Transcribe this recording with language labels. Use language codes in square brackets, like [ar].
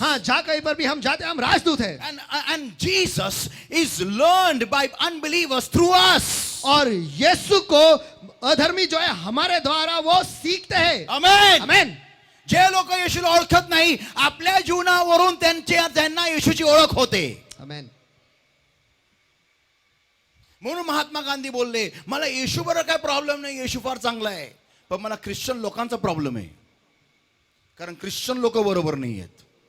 [hi] हाँ, जहाँ कहीं पर भी हम जाते हैं हम राजदूत हैं. [en] And Jesus is learned by unbelievers through us. [hi] और यीशु को अधर्मी जो है हमारे द्वारा वो सीखते हैं. [en] Amen. [hi] आमेन. [mr] जे लोक येशूला ओळखत नाही आपल्या जीवनावरून त्यांना येशूची ओळख होते. आमेन. म्हणून महात्मा गांधी बोलले मला येशू बरोबर काय प्रॉब्लेम नाही, येशू फार चांगला आहे, पण मला ख्रिश्चन लोकांचा प्रॉब्लेम आहे, कारण ख्रिश्चन लोक बरोबर नाही आहेत.